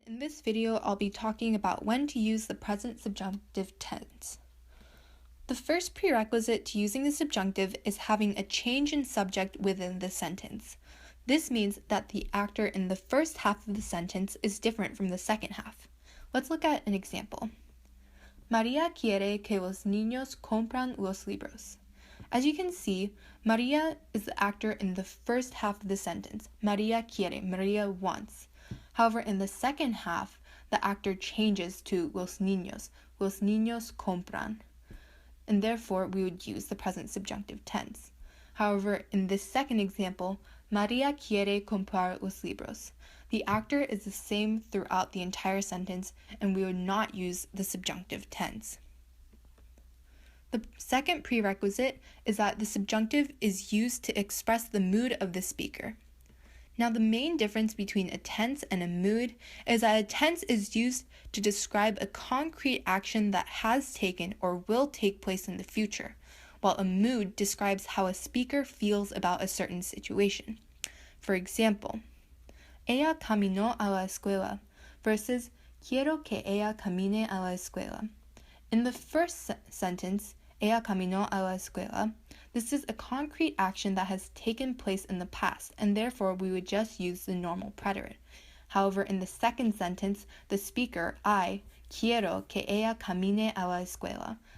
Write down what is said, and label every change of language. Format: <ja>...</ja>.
<en>In this video, I'll be talking about when to use the present subjunctive tense. The first prerequisite to using the subjunctive is having a change in subject within the sentence. This means that the actor in the first half of the sentence is different from the second half. Let's look at an example.</en> <es>María quiere que los niños compran los libros.</es> <en>As you can see, María is the actor in the first half of the sentence.</en> <es>María quiere,</es> <en>María wants. However, in the second half, the actor changes to</en> <es>los niños compran,</es> <en>and therefore we would use the present subjunctive tense. However, in this second example,</en> <es>María quiere comprar los libros.</es> <en>The actor is the same throughout the entire sentence, and we would not use the subjunctive tense. The second prerequisite is that the subjunctive is used to express the mood of the speaker. Now, the main difference between a tense and a mood is that a tense is used to describe a concrete action that has taken or will take place in the future, while a mood describes how a speaker feels about a certain situation. For example,</en> <es>ella caminó a la escuela versus quiero que ella camine a la escuela.</es> <en>In the first sentence,</en> <es>ella caminó a la escuela,</es> <en>this is a concrete action that has taken place in the past, and therefore we would just use the normal preterite. However, in the second sentence, the speaker, I,</en> <es>quiero que ella camine a la escuela.</es>